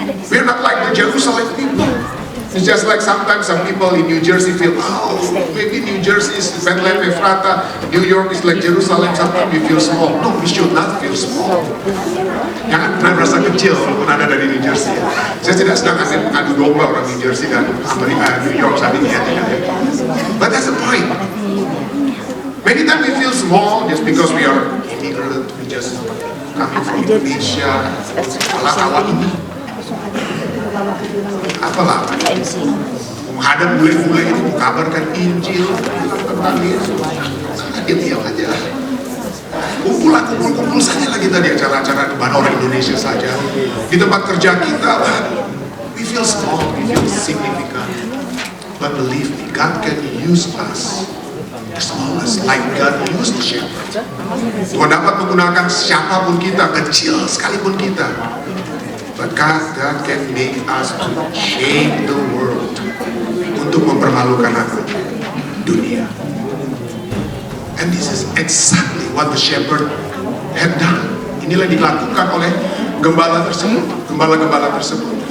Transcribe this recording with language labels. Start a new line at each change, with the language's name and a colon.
English: We're not like the Jerusalem people. It's just like sometimes some people in New Jersey feel, oh, maybe New Jersey is Bethlehem Efrata, New York is like Jerusalem. Sometimes we feel small. No, we should not feel small.
Indonesian: Jangan pernah merasa kecil walaupun Anda dari New Jersey. Saya tidak sedang adu domba orang New Jersey dan Amerika, New York saat ini ya.
English: But that's the point. Many times we feel small just because we are immigrant who just coming from Indonesia.
Indonesian: Apalah ini? Apalah? Menghadap bule-bule ini mengabarkan Injil tentang Yesus. Diam aja. Kumpul saja lagi tadi acara-acara di mana orang Indonesia saja. Di tempat kerja kita,
English: we feel small, we feel significant. But believe me, God can use us, the smallest, like God used the shepherd.
Indonesian: Tuhan dapat menggunakan siapapun kita, kecil sekalipun kita.
English: But God can make us to change the world,
Indonesian: untuk mempermalukan dunia.
English: And this is exactly what the shepherd had done.
Indonesian: Inilah dilakukan oleh gembala tersebut, gembala-gembala tersebut.